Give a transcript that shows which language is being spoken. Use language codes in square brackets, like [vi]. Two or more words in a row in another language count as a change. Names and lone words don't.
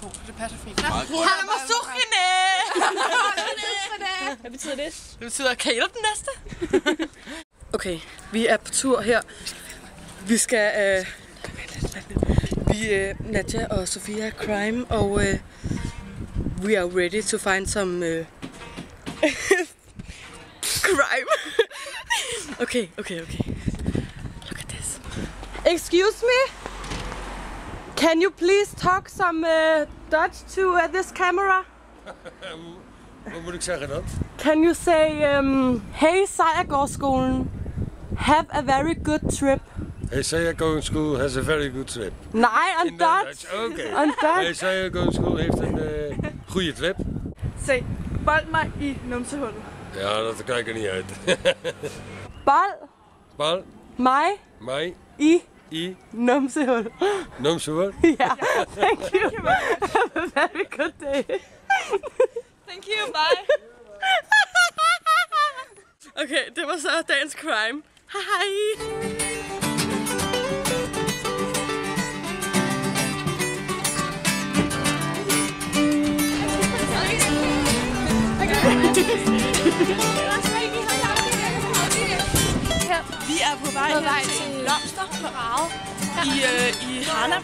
[da] Det passer fint. Halamasukine! Hvad betyder det? Det betyder, kan I den næste? Okay, vi er på tur her. Vi skal... vi er Nadja og Sofia er crime, og [en] we are ready to find some crime. Okay. Look at this. Excuse me? Can you please talk some Dutch to this camera? [da] Hvad må du sige det? [en] Can you say, hey Sejrgårdsskolen, have a very good trip? Hey Sejrgården School has a very good trip. Nej, on Dutch. Okay. On Dutch. [nl] Hey Sejrgården School heeft een goede trip. [da] Se, bold mig i numsehullet. [nl] Ja, dat krijg ik er niet uit. [da] Bold Mig mig i numsehul. numsehul. [nl] Ja, [en] thank you. Have a very good day. Thank you, bye. [da] Okay, det var så dagens crime. Hej. Vi er på vej til blomsterparade i Harlem.